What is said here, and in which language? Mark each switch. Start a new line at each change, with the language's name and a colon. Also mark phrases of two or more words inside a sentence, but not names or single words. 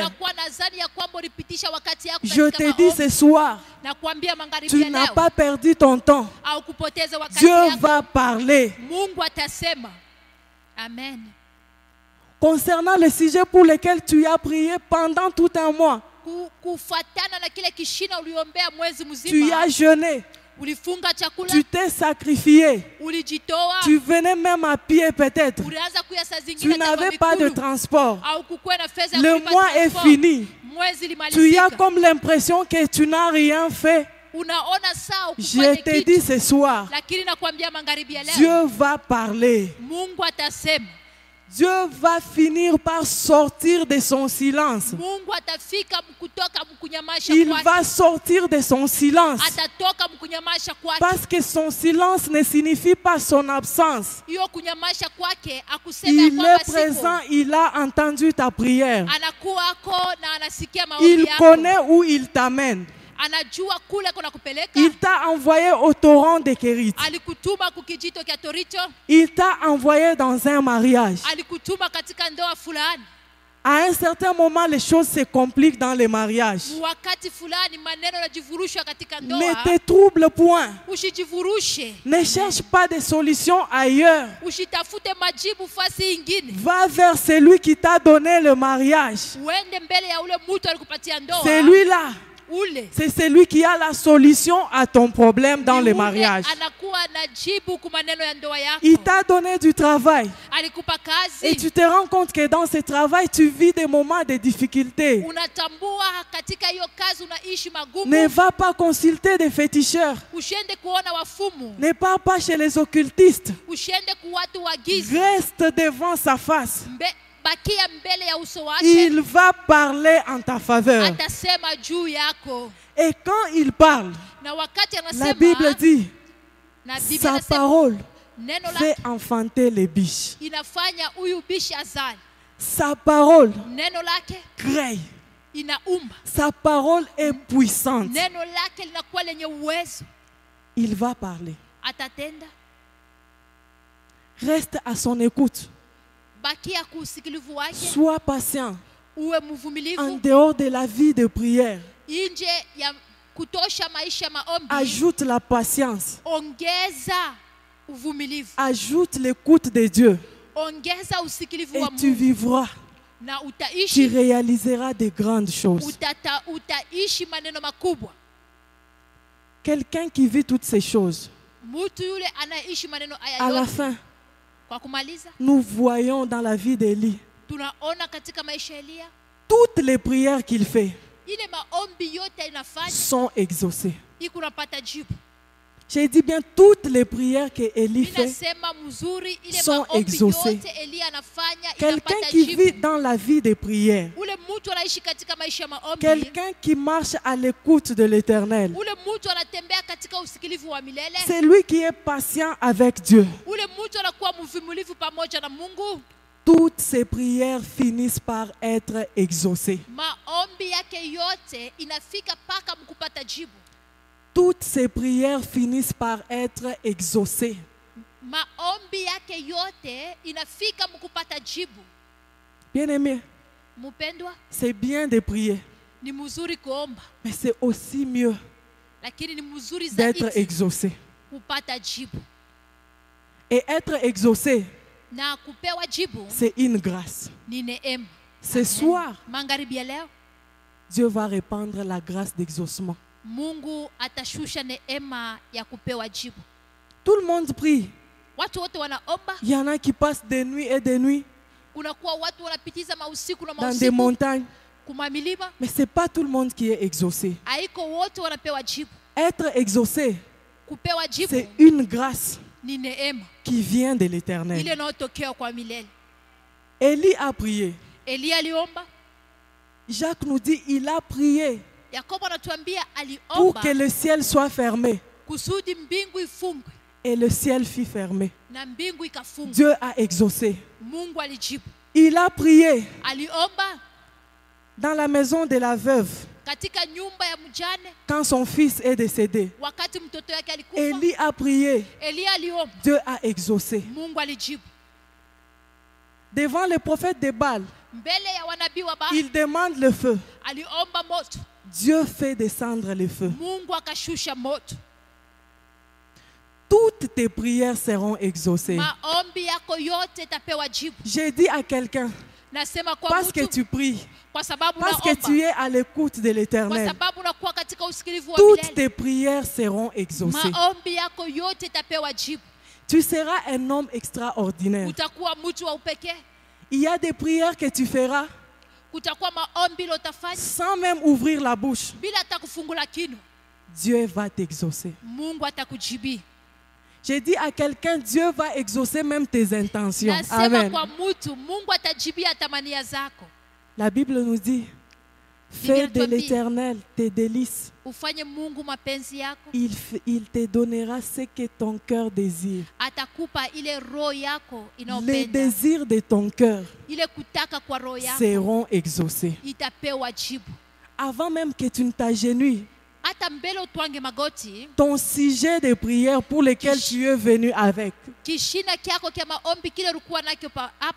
Swahili: Unakuwa na zani ya kwamba ulipitisha wakati yako
French: Je
Swahili: katika
French: te dis
Swahili: maombi.
French: ce soir,
Swahili: Na kuambia magharibi
French: tu
Swahili: ya
French: n'as
Swahili: leo
French: pas perdu ton temps.
Swahili: au kupoteza wakati
French: Dieu
Swahili: yako.
French: va parler.
Swahili: Mungu atasema. Amen.
French: Concernant le sujet pour lequel tu as prié pendant tout un mois,
Swahili: Kufuatana na kile kishina uliombea mwezi
French: tu
Swahili: mzima,
French: as jeûné,
Swahili: ulifunga chakula,
French: tu t'es sacrifié,
Swahili: ulijitoa,
French: tu venais même à pied peut-être,
Swahili: ulianza kuya saa
French: tu
Swahili: zingine hata kwa
French: n'avais pas de
Swahili: miguu,
French: transport.
Swahili: au kukuwa na fedha ya
French: Le
Swahili: kulipa
French: mois est
Swahili: transport.
French: fini.
Swahili: Mwezi
French: Tu as
Swahili: limalizika.
French: comme l'impression que tu n'as rien fait.
Swahili: Unaona saa
French: Je
Swahili: ukufanye
French: te
Swahili: kitu,
French: dis ce soir,
Swahili: lakini nakwambia magharibi ya leo
French: Dieu va parler.
Swahili: Mungu atasema.
French: Dieu va finir par sortir de son silence.
Swahili: Mungu atafika kutoka mkunyamasha
French: Il
Swahili: kwake.
French: va sortir de son silence.
Swahili: Atatoka mkunyamasha kwake.
French: Parce que son silence ne signifie pas son absence.
Swahili: Hiyo kunyamasha kwake akusema
French: Il
Swahili: kwamba
French: est présent, il a entendu ta prière.
Swahili: anakuwa ako na anasikia maombi
French: Il
Swahili: yako.
French: connaît où il t'amène.
Swahili: Anajua kule kuna kupeleka.
French: Il t'a envoyé au torrent de Kérit.
Swahili: Alikutuma kukijito kya Torito.
French: Il t'a envoyé dans un mariage.
Swahili: Alikutuma katika ndoa fulani.
French: À un certain moment, les choses se compliquent dans les mariages.
Swahili: Wakati fulani maneno yanajivurusha katika
French: Ne
Swahili: ndoa.
French: te trouble point.
Swahili: Usijivurushe.
French: Ne cherche pas de solution ailleurs.
Swahili: Usitafute majibu fasi ingine.
French: Va vers celui qui t'a donné le mariage.
Swahili: Uende mbele ya ule mtu alikupatia ndoa.
French: Celui-là,
Swahili: Ule.
French: c'est celui qui a la solution à ton problème dans
Swahili: Ni
French: le
Swahili: ule
French: mariage.
Swahili: anakuwa na jibu kwa maneno ya ndoa yako.
French: Il t'a donné du travail.
Swahili: Alikupa
French: Et
Swahili: kazi.
French: tu te rends compte que dans ce travail, tu vis des moments de difficulté.
Swahili: Unatambua katika hiyo kazi unaishi magumu.
French: Ne va pas consulter des féticheurs.
Swahili: Usiende kuona wafumu.
French: Ne pars pas chez les occultistes.
Swahili: Usiende ku watu wa giza.
French: Reste devant sa face.
Swahili: Bakia mbele ya uso wake.
French: Il va parler en ta faveur.
Swahili: Atasema juu yako.
French: Et quand il parle,
Swahili: Na wakati
French: la
Swahili: anasema,
French: Bible dit,
Swahili: na Biblia
French: sa
Swahili: inasema,
French: parole
Swahili: neno
French: fait
Swahili: lake
French: enfanter les biches.
Swahili: inafanya huyu bishi azali.
French: Sa parole
Swahili: Neno lake
French: crée.
Swahili: inaumba.
French: Sa parole est puissante.
Swahili: Neno lake linakuwa lenye uwezo.
French: Il va parler.
Swahili: atatenda.
French: Reste à son écoute.
Swahili: Bakia kusikilivu wake,
French: Sois patient.
Swahili: uwe
French: En
Swahili: mvumilivu
French: dehors de la vie de prière,
Swahili: nje ya kutosha maisha maombi.
French: ajoute la patience.
Swahili: Ongeza uvumilivu,
French: Ajoute l'écoute de Dieu.
Swahili: ongeza usikilivu
French: Et
Swahili: wa
French: tu
Swahili: Mungu
French: vivras.
Swahili: na
French: Tu
Swahili: utaishi
French: réaliseras de grandes choses.
Swahili: utaishi maneno makubwa.
French: Quelqu'un qui vit toutes ces choses,
Swahili: Mtu yule anaishi maneno
French: à
Swahili: haya
French: la
Swahili: yote.
French: fin,
Swahili: Kwa kumaliza,
French: nous voyons dans la vie d'Élie
Swahili: tunaona katika maisha ya Elia
French: toutes les prières qu'il fait
Swahili: ile maombi yote inafanya
French: sont exaucées.
Swahili: iko napata jibu.
French: J'ai dit bien toutes les prières que Élie fait.
Swahili: Inasema mzuri ile
French: sont
Swahili: maombi
French: exaucés.
Swahili: yote Elia anafanya
French: Quelqu'un
Swahili: inapata
French: qui
Swahili: jibu.
French: vit dans la vie des prières,
Swahili: Ule mtu anaishi katika maisha ya maombi.
French: quelqu'un qui marche à l'écoute de l'Éternel,
Swahili: Ule mtu anatembea katika usikilivu wa milele.
French: c'est lui qui est patient avec Dieu.
Swahili: Ule mtu anakuwa mvumilivu pamoja na Mungu.
French: Toutes ces prières finissent par être exaucées.
Swahili: Maombi yake yote inafika paka mkupata jibu.
French: Toutes ces prières finissent par être exaucées.
Swahili: Maombi yake yote inafika mkupata jibu.
French: Bien-aimé,
Swahili: Mpendwa,
French: c'est bien de prier,
Swahili: ni mzuri kuomba,
French: mais c'est aussi mieux
Swahili: lakini ni mzuri
French: d'être
Swahili: zaidi
French: exaucé.
Swahili: kupata jibu.
French: Et être exaucé,
Swahili: Na kupewa jibu
French: c'est une grâce.
Swahili: ni neema.
French: Ce soir,
Swahili: Magharibi ya leo
French: Dieu va répandre la grâce d'exaucement.
Swahili: Mungu atashusha neema ya kupewa jibu.
French: Tout le monde prie.
Swahili: Watu wote wanaomba,
French: Il y en a qui passent des nuits et des nuits
Swahili: kunakuwa watu wanapitiza mausiku na
French: dans des
Swahili: mausiku
French: montagnes.
Swahili: kuma milima,
French: Mais ce n'est pas tout le monde qui est exaucé.
Swahili: haiko wote wanapewa jibu.
French: Être exaucé,
Swahili: Kupewa jibu
French: c'est une grâce
Swahili: ni neema
French: qui vient de
Swahili: ile
French: l'Éternel.
Swahili: inayotokea kwa milele.
French: Élie a prié.
Swahili: Elia aliomba,
French: Jacques nous dit il a prié
Swahili: Yakobo anatuambia
French: pour
Swahili: aliomba
French: que le ciel soit fermé.
Swahili: kusudi mbingu ifungwe,
French: Et le ciel fut fermé.
Swahili: na mbingu ikafungwa.
French: Dieu a exaucé.
Swahili: Mungu alijibu.
French: Il a prié
Swahili: Aliomba
French: dans la maison de la veuve
Swahili: katika nyumba ya mjane
French: quand son fils est décédé.
Swahili: wakati mtoto yake alikufa.
French: Élie a prié.
Swahili: Elia aliomba,
French: Dieu a exaucé.
Swahili: Mungu alijibu.
French: Devant le prophète de Baal,
Swahili: Mbele ya wanabii wa Baali
French: il demande le feu.
Swahili: aliomba moto,
French: Dieu fait descendre le feu.
Swahili: Mungu akashusha moto.
French: Toutes tes prières seront exaucées.
Swahili: Maombi yako yote tapewa jibu.
French: J'ai dit à quelqu'un,
Swahili: Nasema kwa
French: parce que
Swahili: mtu,
French: tu pries,
Swahili: kwa sababu
French: parce que tu
Swahili: naomba,
French: es à l'écoute de
Swahili: kwa
French: l'Éternel,
Swahili: sababu nakuwa katika usikilivu wa
French: toutes
Swahili: milele.
French: tes prières seront exaucées.
Swahili: Maombi yako yote tapewa jibu.
French: Tu seras un homme extraordinaire.
Swahili: Utakuwa mtu wa upekee.
French: Il y a des prières que tu feras
Swahili: Kutakuwa maombi lotafanya
French: sans même ouvrir la bouche.
Swahili: bila hata kufungula kinu.
French: Dieu va t'exaucer.
Swahili: Mungu atakujibi.
French: J'ai dit à quelqu'un, Dieu va exaucer même tes intentions.
Swahili: Nasema Amen. kwa mtu, Mungu atajibia tamania zako.
French: La Bible nous dit, fais de l'Éternel tes délices.
Swahili: Ufanye Mungu mapenzi yako,
French: Il te donnera ce que ton cœur désire.
Swahili: atakupa ile roho yako
French: Les
Swahili: inayopenda.
French: désirs de ton cœur
Swahili: Ile kutaka kwa roho yako
French: seront exaucés.
Swahili: itapewa jibu.
French: Avant même que tu ne t'agenouilles,
Swahili: Hata mbele utwange magoti,
French: ton sujet de prière pour lequel tu es venu avec
Swahili: kishina kyako kya maombi kile ulikuwa nakyo hapa